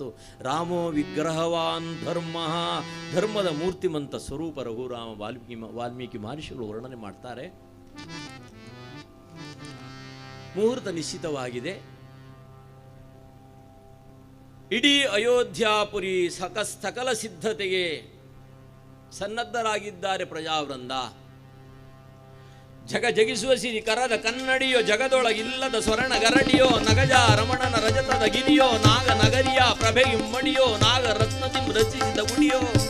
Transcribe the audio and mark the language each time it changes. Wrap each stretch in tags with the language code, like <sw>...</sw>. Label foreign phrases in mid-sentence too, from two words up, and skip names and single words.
<sa>ರಾಮೋ ವಿಗ್ರಹವಾನ್ ಧರ್ಮ,</sa> <kn>ಧರ್ಮದ ಮೂರ್ತಿಮಂತ ಸ್ವರೂಪ ರಘುರಾಮ. ವಾಲ್ಮೀಕಿ ಮಹರ್ಷಿಗಳು ವರ್ಣನೆ ಮಾಡ್ತಾರೆ. ಮುಹೂರ್ತ ನಿಶ್ಚಿತವಾಗಿದೆ. ಇಡೀ ಅಯೋಧ್ಯಾಪುರಿ ಸಕಲ ಸಿದ್ಧತೆಗೆ ಸನ್ನದ್ಧರಾಗಿದ್ದಾರೆ ಪ್ರಜಾವೃಂದ. ಜಗಿಸುವ ಸಿರಿ ಕರದ ಕನ್ನಡಿಯೋ, ಜಗದೊಳಗಿಲ್ಲದ ಸ್ವರ್ಣ ಗರಡಿಯೋ, ನಗಜ ರಮಣನ ರಜತದ ಗಿರಿಯೋ, ನಾಗ ನಗರಿಯ ಪ್ರಭೆ ಇಮ್ಮಡಿಯೋ, ನಾಗ ರತ್ನದಿ ರಚಿಸಿದ ಗುಡಿಯೋ,</kn>